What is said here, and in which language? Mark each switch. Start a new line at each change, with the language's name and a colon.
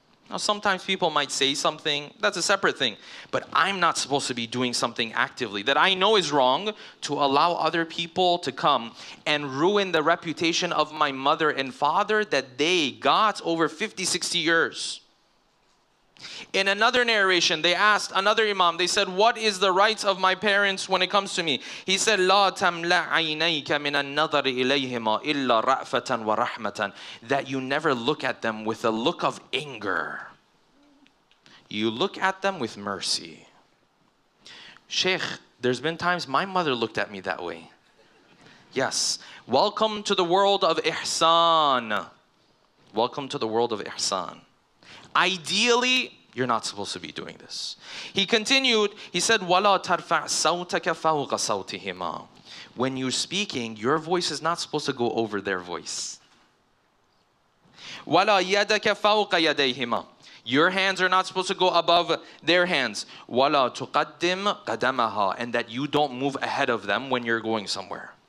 English: Now, sometimes people might say something, that's a separate thing, but I'm not supposed to be doing something actively that I know is wrong to allow other people to come and ruin the reputation of my mother and father that they got over 50, 60 years. In another narration, they asked another Imam, they said, what is the rights of my parents when it comes to me? He said,
Arabic: لا تملأ عينيك من النظر إليهما إلا رأفة ورحمة.
English: That you never look at them with a look of anger. You look at them with mercy. Sheikh, there's been times my mother looked at me that way. Yes. Welcome to the world of ihsan. Welcome to the world of ihsan. Ideally, you're not supposed to be doing this. He continued, he said,
Arabic: وَلَا تَرْفَعْ صَوْتَكَ فَوْقَ صَوْتِهِمَا.
English: When you're speaking, your voice is not supposed to go over their voice.
Arabic: وَلَا يَدَكَ فَوْقَ يَدَيْهِمَا.
English: Your hands are not supposed to go above their hands.
Arabic: وَلَا تُقَدِّمْ قَدَمَهَا.
English: And that you don't move ahead of them when you're going somewhere.